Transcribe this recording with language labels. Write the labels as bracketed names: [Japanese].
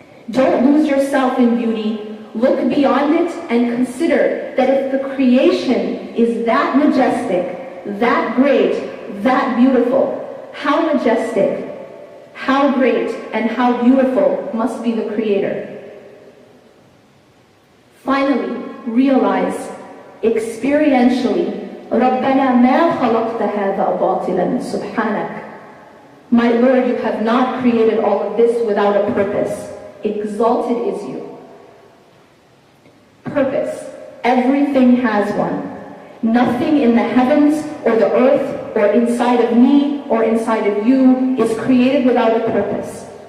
[English] Don't lose yourself in beauty. Look beyond it and consider that if the creation is that majestic, that great, that beautiful, how majestic, how great, and how beautiful must be the Creator. Finally, realize experientially, [Arabic] رَبَّنَا مَا خَلَقْتَ هَذَا بَاطِلًا سُبْحَانَكَ. [English] My Lord, you have not created all of this without a purpose. Exalted is you. Purpose. Everything has one. Nothing in the heavens or the earth or inside of me or inside of you is created without a purpose.